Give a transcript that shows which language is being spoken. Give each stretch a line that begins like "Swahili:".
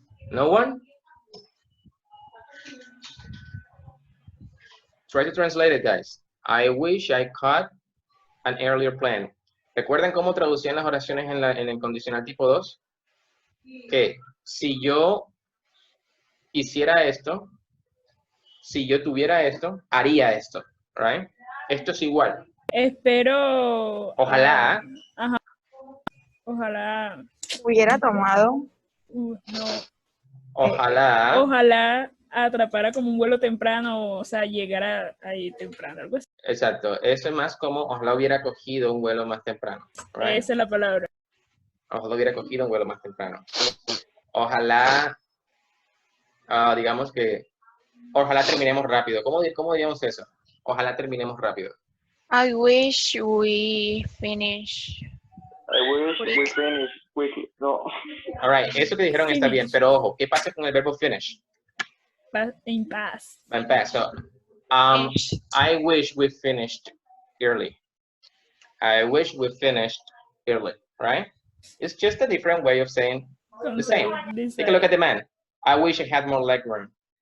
English: No one? Try to translate it, guys. I wish I caught an earlier plan.
Spanish: ¿Recuerdan cómo traducían las oraciones en el condicional tipo 2? Que si yo hiciera esto, si yo tuviera esto, haría esto, right? Esto es igual. Espero... Ojalá. Ajá. Ojalá... Hubiera tomado... No. Ojalá. Ojalá atrapara como un vuelo temprano, o sea, llegara ahí temprano, algo así. Exacto, eso es más como ojalá hubiera cogido un vuelo más temprano.
English: Right?
Spanish: Esa es la palabra. Ojalá hubiera cogido un vuelo más temprano. Ojalá, digamos que, ojalá terminemos rápido. ¿Cómo diríamos eso? Ojalá terminemos rápido.
English: I wish we finish. I wish we finish quickly.
Spanish: No. All right, eso que dijeron está bien, pero ojo, ¿qué pasa con el verbo finish?
English: In past. In past. So, I wish we finished early. I wish we finished early, right? It's just a different way of saying the same. Take a look at the man. I wish I had more leg room.